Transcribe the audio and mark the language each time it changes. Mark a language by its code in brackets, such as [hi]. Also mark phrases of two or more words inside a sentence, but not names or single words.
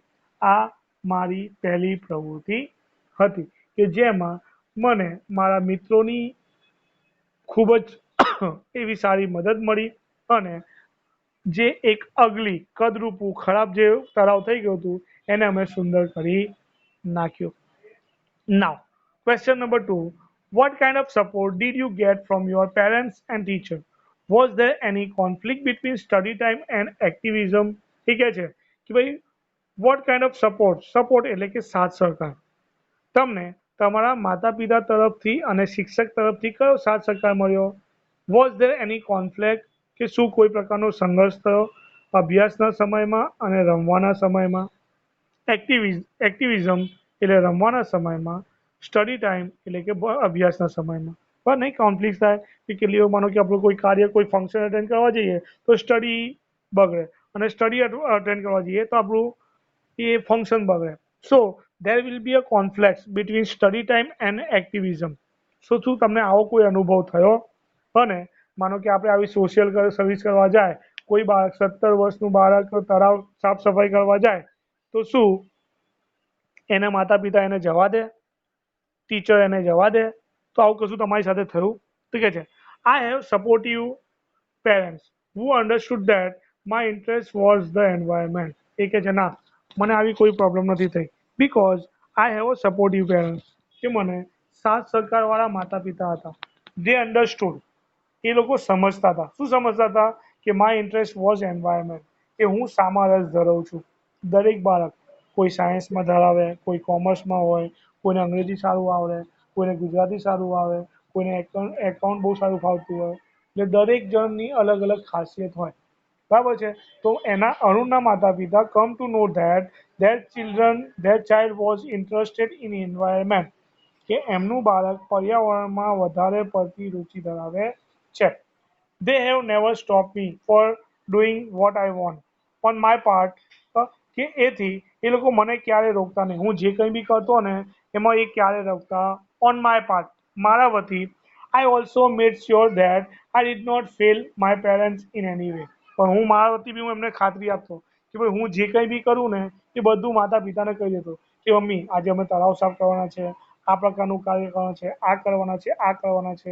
[gu] આ મારી પહેલી પ્રવૃત્તિ હતી કે જેમાં મને મારા મિત્રોની ખૂબ જ એવી સારી મદદ મળી અને જે એક અગલી કદરૂપું ખરાબ જે તળાવ થઈ ગયું હતું એને અમે સુંદર કરી નાખ્યું. [en] Now, question number two. What kind of support did you get from your parents and teacher? Was there any conflict between study time and activism? [gu] એ કહે છે કે ભાઈ [en] what kind of support? [gu] Support એટલે કે સાથ સહકાર. તમને તમારા માતા પિતા તરફથી અને શિક્ષક તરફથી કયો સાથ સહકાર મળ્યો? [en] Was there any conflict [gu] કે શું કોઈ પ્રકારનો સંઘર્ષ થયો અભ્યાસના સમયમાં અને રમવાના સમયમાં? એક્ટિવિઝમ એટલે રમવાના સમયમાં, [en] study time [gu] એટલે કે અભ્યાસના સમયમાં. પણ નહીં કોન્ફ્લિક્ટ થાય કે કેટલી વાર માનો કે આપણું કોઈ કાર્ય કોઈ [en] function attend [gu] કરવા જઈએ તો સ્ટડી બગડે અને [en] study attend [gu] કરવા જઈએ તો આપણું એ ફંક્શન બગડે. [en] સો there will be a conflict between study time and activism. [gu] શું તમને આવો કોઈ અનુભવ થયો? અને માનો કે આપણે આવી [en] social service [gu] કરવા જાય, કોઈ બાળક 17 વર્ષનું બાળક તળાવ સાફ સફાઈ કરવા જાય તો શું એના માતા પિતા એને જવા દે? ટીચર એને જવા દે? તો આવું કશું તમારી સાથે થયું? તો કે છે [en] I have supportive parents who understood that my interest was the environment. [gu] એ કે છે ના મને આવી કોઈ પ્રોબ્લેમ નથી થઈ [en] because I have a supportive parents. [gu] કે મને સાથ સહકારવાળા માતા પિતા હતા. [en] They understood. [gu] એ લોકો સમજતા હતા. શું સમજતા હતા? કે [en] my interest was environment. [gu] કે હું શામાં રસ ધરાવું છું. દરેક બાળક કોઈ સાયન્સમાં ધરાવે, કોઈ કોમર્સમાં હોય, કોઈને અંગ્રેજી સારું આવડે, કોઈને ગુજરાતી સારું આવે, કોઈને એકાઉન્ટ બહુ સારું ફાવતું હોય. એટલે દરેક જણની અલગ અલગ ખાસિયત હોય. બરાબર છે. તો એના અરુણના માતા પિતા [en] come to know that child was interested in environment. [gu] કે એમનું બાળક પર્યાવરણમાં વધારે પડતી રુચિ ધરાવે છે. [en] They have never stopped me for doing what I want on my part. [gu] કે એથી એ લોકો મને ક્યારે રોકતા નહીં. હું જે કંઈ બી કરતો ને એમાં એ ક્યારે રોકતા [en] on my part [gu] મારા વતી. [en] I also made sure that I did not fail my parents in any way. [gu] પણ હું મારા વતી બી હું એમને ખાતરી આપતો કે ભાઈ હું જે કંઈ બી કરું ને એ બધું માતા પિતાને કહી દેતો કે મમ્મી આજે અમે તળાવ સાફ કરવાના છે, આ પ્રકારનું કાર્ય કરવાના છે, આ કરવાના છે, આ કરવાના છે.